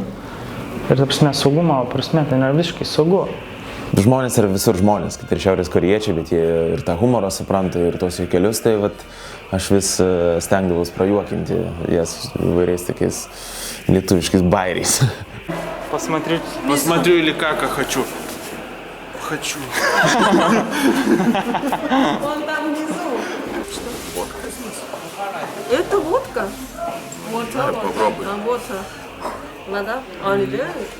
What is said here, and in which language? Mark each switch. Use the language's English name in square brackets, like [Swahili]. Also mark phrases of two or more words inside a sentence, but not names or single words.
[Lithuanian] Ir ta prasme, saugumo prasme, tai yra visiškai saugu. Žmonės yra visur žmonės, kad ir šiaurės korėjiečiai, bet jie ir tą humorą supranta, ir tos juokelius, tai aš vis stengdavus prajuokinti jas įvairiais tokiais lietuviškais bairiais. [Russian] Посмотрю или как хочу. Хочу. Вон там внизу. Это водка? Водка. Попробуй. Водка. Вода? Не делает?